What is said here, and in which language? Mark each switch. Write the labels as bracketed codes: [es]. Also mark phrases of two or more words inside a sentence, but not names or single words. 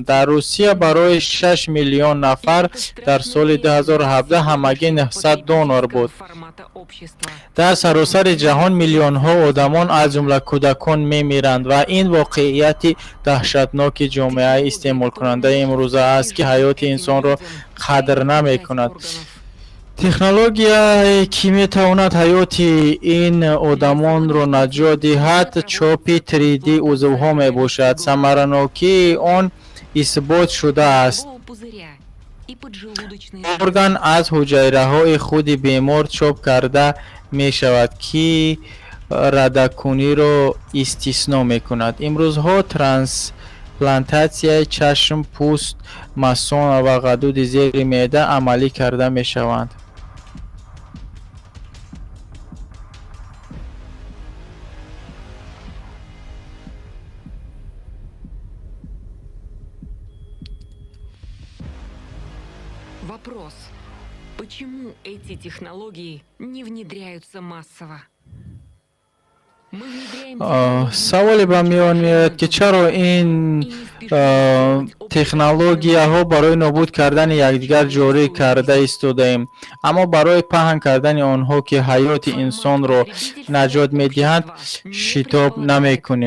[fa] در روسیه برای 6 میلیون نفر در سال 2017 همگی 900 دونور بود. در سراسر جهان میلیون ها آدمان از جمله کودکان میمیرند و این واقعیت دهشتناک جامعه استعمال کننده امروزه است که حیات انسان را قدر نمی کند. [tg] технология ки метавонад ҳаёти ин одамонро наҷот диҳад чопи 3D узвҳо мебошад. Самаранокии он исбот шудааст. Орган аз ҳуҷайраҳои худи бемор чоп карда мешавад ки радакуниро истисно мекунад. имрӯзҳо трансплантатсияи чашм, пӯст, масон ва ғадуди зери меъда амалӣ карда мешаванд. [ru] Вопрос. Почему эти технологии не внедряются массово? [tg] саволе ба миён меояд ки чаро ин технологияҳо барои нобуд кардани якдигар ҷорӣ карда истодаем, аммо барои паҳн кардани онҳо ки ҳаёти инсонро наҷот медиҳанд шитоб намекунем.